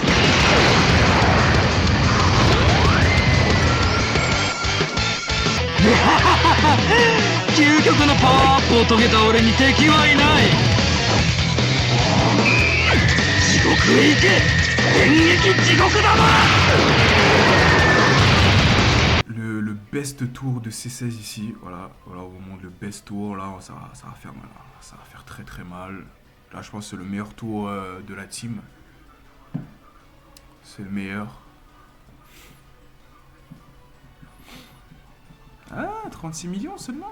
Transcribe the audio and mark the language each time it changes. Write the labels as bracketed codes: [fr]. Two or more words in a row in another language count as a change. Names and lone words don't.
[ja] 究極のパワーアップを遂げた俺に敵はいない。地獄へ行け電撃地獄玉。 [fr] Le best tour de C16 ici, voilà, voilà, au moment de le best tour, là, ça va faire mal, hein. Ça va faire très très mal. Là, je pense que c'est le meilleur tour de la team. C'est le meilleur. Ah, 36 millions seulement.